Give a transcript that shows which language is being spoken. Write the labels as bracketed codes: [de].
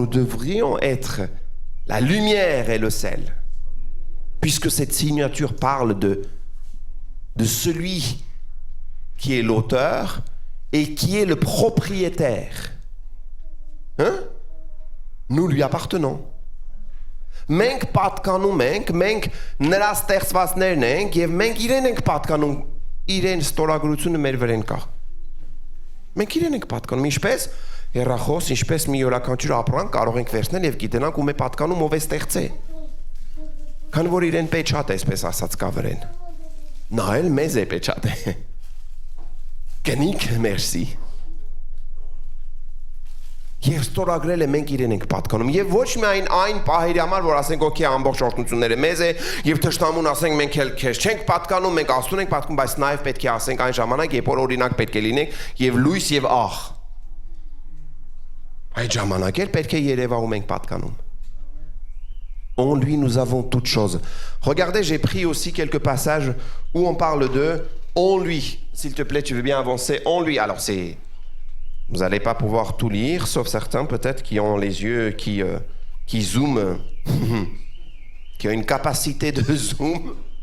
[fr] Nous devrions être la lumière et le sel. Puisque cette signature parle de celui qui est l'auteur et qui est le propriétaire. Hein? Nous lui appartenons. [hy] Մենք պատկանում ենք, մենք նրա ստեղծվածներն ենք եւ մենք իրեն ենք պատկանում, իրեն ստորագրությունը մեր վրեն կա։ Մենք իրեն ենք պատկանում, ինչպես հեռախոս, ինչպես մի յուրաքանչյուր ապրանք կարող ենք վերցնել եւ գիտենանք ում է պատկանում, ով է ստեղծել։ Քան որ իրեն պեչատ է, այսպես ասած կա վրեն։ Նա էլ մեզ է պեչատ է։ Կնիկ, մերսի։ Եվ ստորագրել է մենք իրեն ենք պատկանում եւ ոչ միայն այն պահերի համար որ ասենք օքեյ ամբողջ օրհնությունները մեզ է եւ թշնամուն ասենք մենք էլ քեզ չենք պատկանում մենք Աստծուն ենք պատկանում բայց նաեւ պետք է ասենք այն ժամանակ երբ որ օրինակ պետք է լինենք եւ լույս եւ աղ այդ ժամանակ էլ պետք է երևա ում ենք պատկանում. [fr] En lui nous avons toutes choses. Regardez, j'ai pris aussi quelques passages où on parle de en lui. S'il te plaît, tu veux bien avancer en lui. Alors c'est vous n'allez pas pouvoir tout lire, sauf certains peut-être qui ont les yeux qui zooment, qui ont une capacité de zoom.